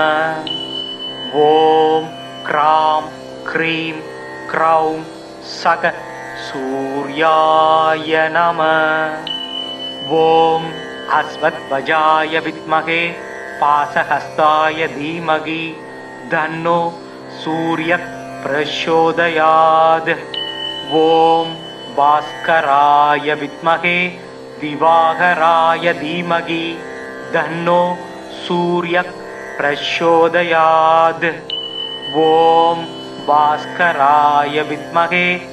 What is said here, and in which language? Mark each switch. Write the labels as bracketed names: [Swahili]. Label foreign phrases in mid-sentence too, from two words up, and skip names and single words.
[Sanskrit] ॐ क्रां क्रीं क्रौं सक सूर्याय नम ॐ अश्वध्वजाय विद्महे पाशहस्ताय धीमहि तन्नो सूर्य प्रचोदयात् ओम भास्कराय विद्महे दिवाकराय धीमहि तन्नो सूर्य प्रचोदयात् ओम भास्कराय विद्महे